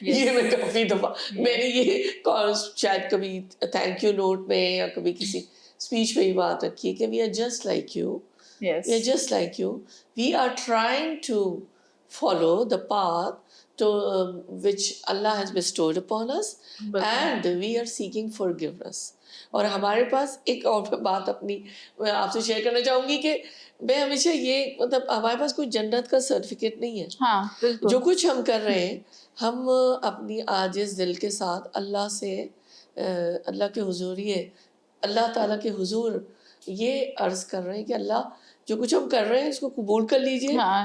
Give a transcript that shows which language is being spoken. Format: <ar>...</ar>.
<ur>یہ میں کافی دفعہ میں نے یہ شاید کبھی تھینک یو نوٹ میں یا کبھی کسی اسپیچ میں یہ بات رکھی ہے کہ</ur> <en>We are just like you. Yes. We are just like you. We are trying to follow the path which Allah has bestowed upon us, and we are seeking forgiveness.</en> <ur>اور ہمارے پاس ایک اور بات اپنی میں آپ سے شیئر کرنا چاہوں گی کہ میں ہمیشہ یہ مطلب ہمارے پاس کوئی جنت کا سرٹیفکیٹ نہیں ہے. جو کچھ ہم کر رہے ہیں ہم اپنی عاجز دل کے ساتھ اللہ سے اللہ کے حضور اللہ تعالیٰ کے حضور یہ عرض کر رہے ہیں کہ اللہ جو کچھ ہم کر رہے ہیں اس کو قبول کر لیجیے.</ur>